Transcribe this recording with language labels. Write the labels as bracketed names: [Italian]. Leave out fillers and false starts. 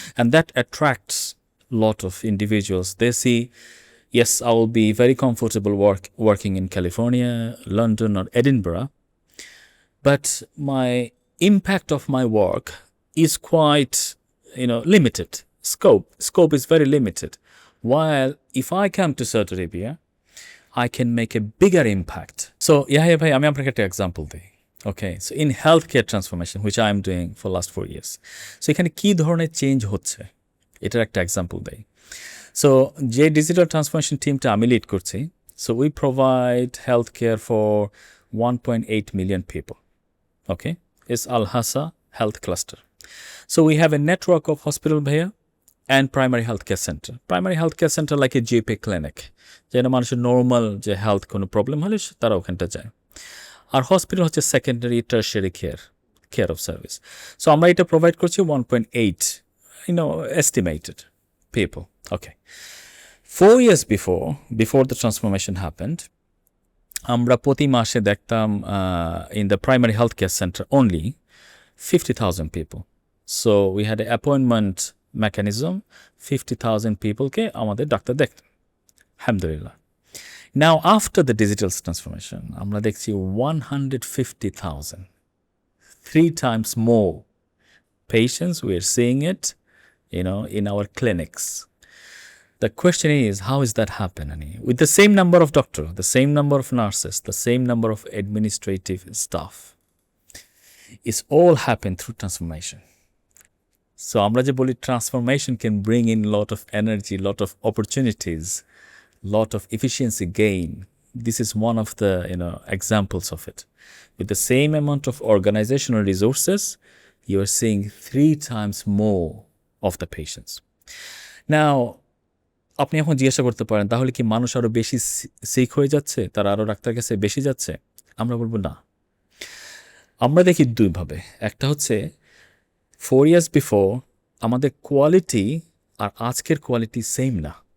[English] And that attracts a lot of individuals. They see, yes, I will be very comfortable working in California, London, or Edinburgh, but my impact of my work is quite, limited. Scope is very limited. While if I come to Saudi Arabia, I can make a bigger impact. [Bangla] So, Yahia bhai, আমি আপনাকে একটা example দিই. [English] Okay, so in healthcare transformation, which I am doing for last 4 years. [Bangla] So, এখানে কি ধরনের change হচ্ছে? এটার একটা এক্সাম্পল দেই। [English] So, [Bangla] যে ডিজিটাল ট্রান্সফরমেশন টিমটা আমি লিড করছি, [English] so we provide healthcare for 1.8 million people. Okay, it's Al Hassa Health Cluster. So, we have a network of hospital bhaiya and primary healthcare center. Primary healthcare center like a GP clinic. [Bangla] যেন মানুষের normal যে health কোনো problem হলে তারা ওখানটা যায়। আর hospital হচ্ছে secondary tertiary care of service. So আমরা এটা প্রোভাইড করছি [English] 1.8 estimated people. Okay. 4 years before the transformation happened, [Bangla] আমরা প্রতি মাসে দেখতাম [English] in the primary healthcare center only 50,000 people. So we had an appointment mechanism, 50,000 peopleকে [Bangla] আমাদের ডাক্তার দেখতেন। [English] Alhamdulillah. Now, after the digital transformation, [Bangla] আমরা দেখছি [English] 150,000, 3 times more patients. We are seeing it, in our clinics. The question is, how is that happening? With the same number of doctors, the same number of nurses, the same number of administrative staff. It's all happened through transformation. So, [Bangla] আমরা যে বলি [English] transformation can bring in a lot of energy, lot of opportunities, lot of efficiency gain. This is one of the examples of it. With the same amount of organizational resources, you are seeing 3 times more of the patients. [Bangla] Now, আপনি এখন জিজ্ঞাসা করতে পারেন, তাহলে কি মানুষ আরো বেশি সিক হয়ে যাচ্ছে, তারা আরো ডাক্তারের কাছে বেশি যাচ্ছে? আমরা বলবো না। আমরা দেখি দুইভাবে। একটা হচ্ছে [English] 4 years before [Bangla] আমাদের কোয়ালিটি আর আজকের কোয়ালিটি সেম না।